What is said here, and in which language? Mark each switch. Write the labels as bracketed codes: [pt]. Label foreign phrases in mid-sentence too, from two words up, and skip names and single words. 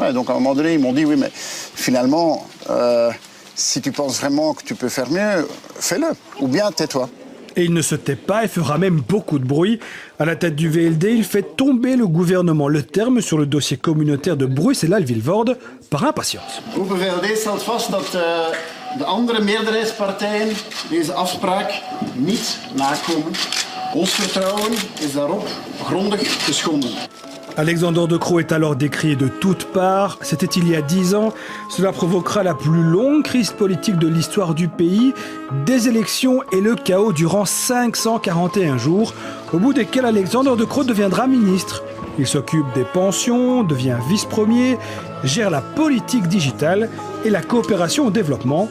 [fr] Et donc à un moment donné ils m'ont dit oui mais finalement, si tu penses vraiment que tu peux faire mieux, fais-le ou bien tais-toi. Et il ne se tait pas et fera même beaucoup de bruit. À la tête du VLD, il fait tomber le gouvernement Le Terme sur le dossier communautaire de Bruxelles-Vilvoorde par impatience. [nl] Open VLD stelt vast dat de andere meerderheidspartijen deze afspraak niet nakomen. Ons vertrouwen is daarop grondig geschonden. [fr] Alexander De Croo est alors décrié de toutes parts. C'était il y a 10 ans. Cela provoquera la plus longue crise politique de l'histoire du pays, des élections et le chaos durant 541 jours, au bout desquels Alexander De Croo deviendra ministre. Il s'occupe des pensions, devient vice-premier, gère la politique digitale et la coopération au développement.